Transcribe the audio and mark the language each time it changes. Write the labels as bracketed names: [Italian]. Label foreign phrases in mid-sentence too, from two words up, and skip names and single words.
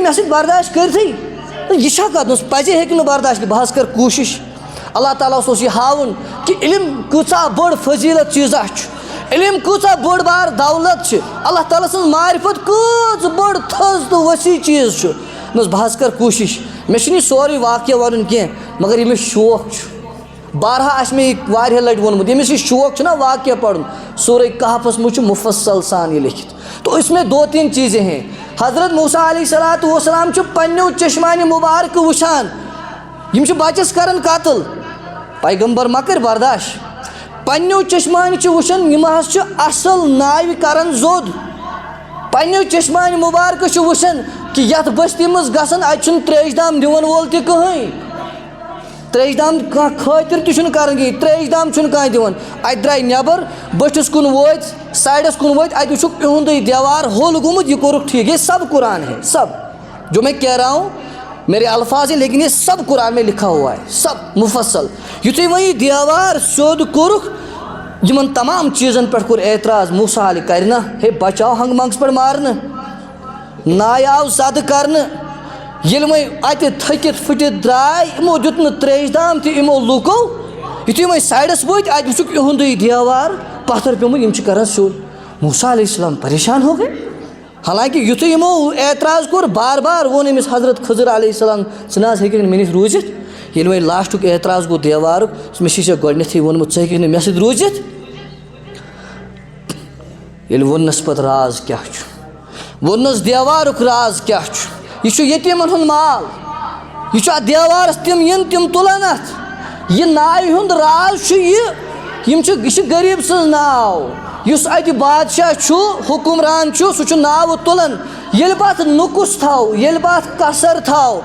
[Kashmiri] مےٚ سۭتۍ برداشت کٔرتھٕے یہِ چھا کتھ دوٚپنس پزے ہیٚکہِ نہٕ برداشت کٔرِتھ بہٕ حظ کرٕ کوٗشش اللہ تعالیٰ اوس یہِ ہاوُن کہِ علم کۭژاہ بٔڑ فضیٖلت چیٖزا چھُ علم کۭژاہ بٔڑ بار دولت چھِ اللہ تعالیٰ سٕنٛز معرفت کۭژ بٔڑ تھٔز تہٕ ؤسیع چیٖز چھُ دوٚپنس بہٕ حظ کرٕ کوٗشش مےٚ چھُنہٕ یہِ سورُے واقعہ وَنُن کینٛہہ مگر یہِ مےٚ شوق چھُ بارہا آس میں واریاہ لٹہِ ووٚنمُت ییٚمِس یہ شوق چھُ نا واقعہ پڑھن سورہ کہفس منٛز چھُ مفصل سان یہ لکھت [Urdu] تو اس میں 2-3 چیزیں ہیں. [Kashmiri] حضرت موسیٰ علیہ الصلوۃ والسلام چھُ پنٛنیو چشمانہِ مبارک وٕچھان یِم چھِ بچس کران قتل پیغمبر ما کر برداشت پنٛنیو چشمانہِ چھِ وٕچھان یِم حظ چھِ اصل ناوِ کران زوٚد پنٛنیو چشمانہِ مبارک چھِ وٕچھان کہ یتھ بستی منٛز گژھن اتہِ چھُنہٕ تریش دام دِوان وول تہِ کٕہٕنۍ تریش دام کانٛہہ خٲطر تہِ چھُنہٕ کران کِہیٖنۍ تریش دام چھُنہٕ کانٛہہ دِوان اتہِ درٛاے نٮ۪بر بٔٹھِس کُن وٲتۍ سایڈس کُن وٲتۍ اتہِ وٕچھُکھ یِہُنٛدُے دیوار ہوٚل گوٚمُت یہ کوٚرُکھ ٹھیٖک [Urdu] یہ سب قرآن ہے سب جو میں کہہ رہا ہوں میرے الفاظ ہیں لیکن یہ سب قرآن میں لکھا ہوا ہے سب [Kashmiri] مفصل یُتھُے وۄنۍ یہِ دیوار سیوٚد کوٚرُکھ یِمن تمام چیٖزن پٮ۪ٹھ کوٚر اعتراض موسیٰ علیہ کرِ نا ہے بچہِ آو ہنٛگہٕ منٛگس پٮ۪ٹھ مارنہٕ نایہِ آو زدٕ کرنہٕ ییٚلہِ وۄنۍ اتہِ تھٔکِتھ پھٕٹِتھ درٛاے یِمو دیُت نہٕ تریش دام تہِ یِمو لوٗکو یُتھُے وۄنۍ سایڈس وٲتۍ اتہِ وٕچھُکھ یِہُنٛدُے دیوار پتھر پیوٚمُت یِم چھِ کران سیوٚد موسیٰ علیہ السلام [Urdu] پریشان ہو گئے [Kashmiri] حالانکہ یُتھُے یِمو اعتراض کوٚر بار بار ووٚن أمِس حضرت خضر علیہ السلام ژٕ نہ حظ ہیٚککھ نہٕ مےٚ نِش روٗزِتھ ییٚلہِ وۄنۍ لاسٹُک اعتراض گوٚو دیوارُک مےٚ چھُے ژےٚ گۄڈنٮ۪تھٕے ووٚنمُت ژٕ ہیٚککھ نہٕ مےٚ سۭتۍ روٗزِتھ ییٚلہِ ووٚننَس پتہٕ راز کیٛاہ چھُ ووٚننَس دیوارُک راز کیٛاہ چھُ یہ چھُ یتیٖمن ہُنٛد مال یہ چھُ اتھ دیوارس تِم یِن تِم تُلن اتھ یہ ناوِ ہُنٛد راز چھُ یہ چھِ غریٖب سٕنٛز ناو یُس اتہِ بادشاہ چھُ حُکمران چھُ سُہ چھُ ناوٕ تُلان ییٚلہِ بہٕ اتھ نُقُص تھاو ییٚلہِ بہٕ اتھ کثر تھاو